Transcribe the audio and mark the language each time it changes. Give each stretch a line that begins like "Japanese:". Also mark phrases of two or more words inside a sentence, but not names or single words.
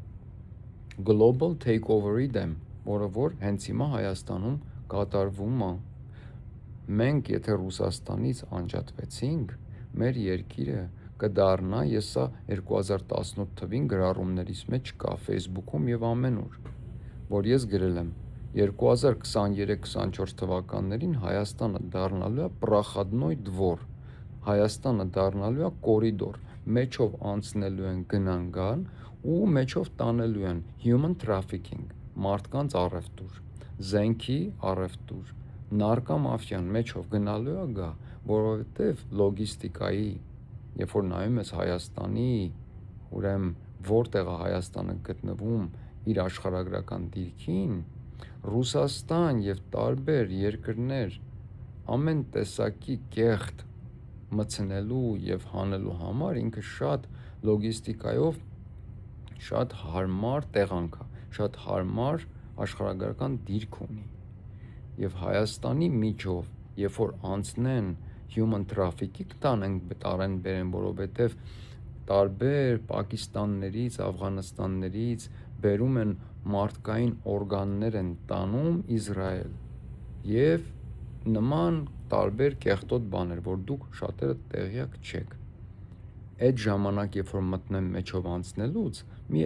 English: global takeover-
Armenian: ի դեմ, որը որ հենց հիմա Հայաստանում կատարվում է։ Մենք եթե Ռուսաստանից անջատվեցինք, մեր երկիրը կդառնա, ես սա 2018 թվին գրառումներիս մեջ կա Facebook-ում եւ ամենուր, որ ես գրել եմ 2023-24 թվականներին Հայաստանը դառնալու է
Russian: проходной двор,
Armenian: Հայաստանը դառնալու է կորիդոր, մեջով անցնելու են գնան ու մեջով տանելու են
English: human trafficking,
Armenian: մարդկանց առևտուր, զենքի առևտուր, նարկոմաֆիան մեջով գնալու է գա, որովհետև լոգիստիկայի, երբ որ նայում ես Հայաստանի, ուրեմն որտեղ է Հայաստանը գտնվում իր աշխարհագրական դիրքին, Ռուսաստան եւ տարբեր երկրներ ամեն տեսակի կեղտ մցնելու եւ հանելու համար ինքը շատ լոգիստիկայով շատ հարմար տեղանք է, շատ հարմար աշխարհագրական դիրք ունի։ Եվ Հայաստանի միջով, երբ որ անցնեն
English: human trafficking
Armenian: տարեն բերեն, որովհետև տարբեր Պակիստաններից, Աֆղանստաններից բերում են մարդկային օրգաններ են տանում Իսրայել եւ նման տարբեր կեղտոտ բաներ, որ դուք շատերը տեղյակ չեք։ Այդ ժամանակ, երբ որ մտնեն մեջով անցնելուց, մի